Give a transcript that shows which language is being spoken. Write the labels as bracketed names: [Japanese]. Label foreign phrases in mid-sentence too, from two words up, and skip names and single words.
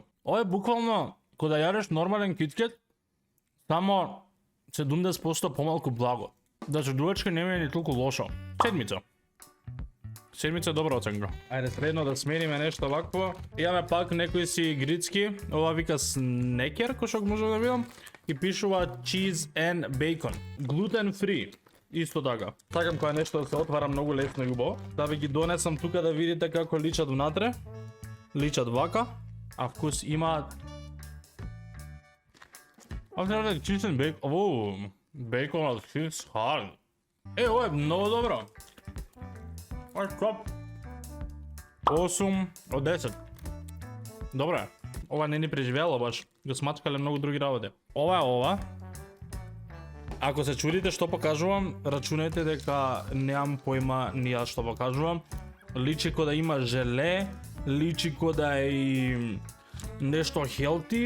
[Macedonian] Ова е буквално кога да јадеш нормален KitKat, само 70% помалку благо. Значи дуачка не е ни толку лошо. Седмица е добра оценка. Ајде средно да смениме нешто вакво. Имаме пак некои си грицки. Ова вика снекер, кој што може да видам. И пишува [English] cheese and bacon. Gluten free. [Macedonian] Исто така. Сакам кога нешто да се отвара многу лесно и убаво. Да ви ги донесам тука да видите како личат внатре. Личат вака. А вкус имаат [English] I've never had cheese and bacon. Oh, bacon on cheese hard. [Serbian] Ovo je mnogo dobro. Ovo je top. 8 od 10. Dobro je. [Macedonian] Ова не ни преживела баш. Го смачкале многу други работи. Ова е ова. Ако се чудите што покажувам, рачунајте дека немам појма ни јас што покажувам. Личи ко да има желе, личи ко да е и нешто хелти.